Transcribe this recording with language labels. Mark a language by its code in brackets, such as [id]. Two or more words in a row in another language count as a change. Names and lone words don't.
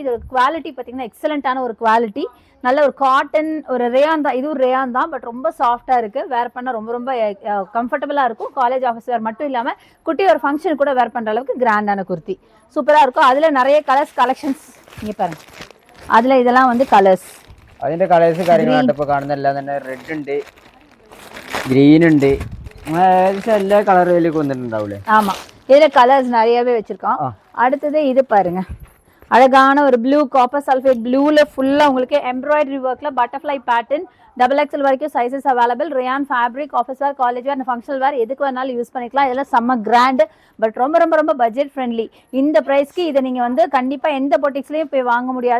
[ta] இதோட குவாலிட்டி பாத்தீங்கன்னா எக்ஸலண்டான ஒரு குவாலிட்டி. நல்ல ஒரு காட்டன், ஒரு ரேயான் தான், இதுவும் ரேயான் தான், பட் ரொம்ப சாஃப்டா இருக்கு. வேர் பண்ண ரொம்ப ரொம்ப கம்ஃபர்டபுளா இருக்கும். [en] college office wear [ta] மட்டும் இல்லாம குட்டி ஒரு ஃபங்க்ஷன் கூட வேர் பண்ற அளவுக்கு கிராண்டான குர்த்தி சூப்பரா இருக்கும். அதுல நிறைய [en] colors collections [ta] இங்க பாருங்க. அதுல இதெல்லாம் வந்து கலர்ஸ், [ml] അതിന്റെ കളേഴ്സ് കാര്യങ്ങളാണ് ഇപ്പൊ കാണുന്നതെല്ലാം തന്നെ. റെഡ് ഉണ്ട്, ഗ്രീൻ ഉണ്ട്, എല്ലാ കളറുകളിലേക്ക് വന്നിട്ടുണ്ടാവൂലേ? [ta] ஆமா, இதுல கலர்ஸ் நிறையவே வச்சிருக்கோம். அடுத்தது இது பாருங்க, அழகான ஒரு ப்ளூ, [en] copper sulphate [ta] ப்ளூல ஃபுல்லா உங்களுக்கு [en] embroidery work butterfly pattern. [ta] XXL வரைக்கும் [en] sizes available. rayon fabric, office wear, college wear, functional wear [ta] எதுக்கு வேணாலும் யூஸ் பண்ணிக்கலாம். இதெல்லாம் செம்ம கிராண்ட், பட் ரொம்ப ரொம்ப ரொம்ப [en] budget friendly. [ta] இந்த பிரைஸ்க்கு இதை நீங்க வந்து கண்டிப்பா எந்த பொட்டிக்ஸ்லயும் போய் வாங்க முடியாது.